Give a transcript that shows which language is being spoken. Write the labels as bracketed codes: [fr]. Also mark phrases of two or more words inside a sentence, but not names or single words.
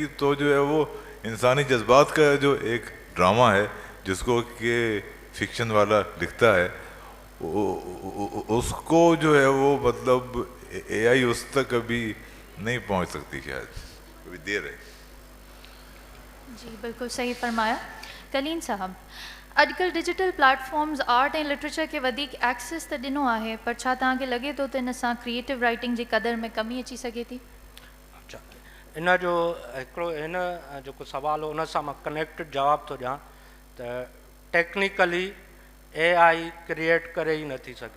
[ur] تو جو ہے وہ انسانی جذبات کا جو ایک ڈرامہ ہے جس کو کہ فکشن والا لکھتا ہے, اس کو جو ہے وہ مطلب اے آئی اس تک ابھی نہیں پہنچ سکتی, شاید ابھی دیر ہے. جی بالکل صحیح فرمایا. [sd] कलीन साहब, अॼुकल्ह [en] digital platforms [sd] आर्ट ऐं लिटरेचर खे वधीक एक्सेस त ॾिनो आहे, पर छा तव्हांखे लॻे थो त इन सां [en] creative writing [sd] जी क़दर में कमी अची सघे थी? अच्छा, इन जो हिकिड़ो हिन जेको सुवाल हो उन सां मां कनेक्टेड जवाबु थो ॾियां त [en] technically AI [sd] क्रिएट करे ई नथी सघे.